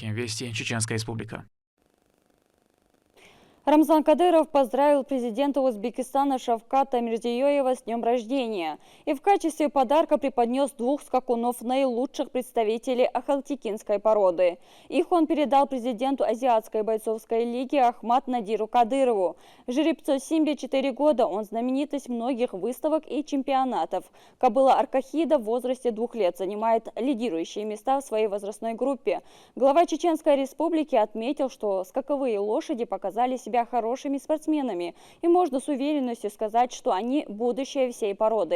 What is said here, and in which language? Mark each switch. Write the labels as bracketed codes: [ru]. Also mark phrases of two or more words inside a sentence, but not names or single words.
[ru] Вести, Чеченская Республика. Рамзан Кадыров поздравил президента Узбекистана Шавката Мирзиёева с днем рождения и в качестве подарка преподнес 2 скакунов наилучших представителей ахалтекинской породы. Их он передал президенту Азиатской бойцовской лиги Ахмад Надиру Кадырову. Жеребцу Симбе 4 года, он знаменитость многих выставок и чемпионатов. Кобыла Аркахида в возрасте 2 лет занимает лидирующие места в своей возрастной группе. Глава Чеченской Республики отметил, что скаковые лошади показали себя хорошими спортсменами, и можно с уверенностью сказать, что они будущее всей породы.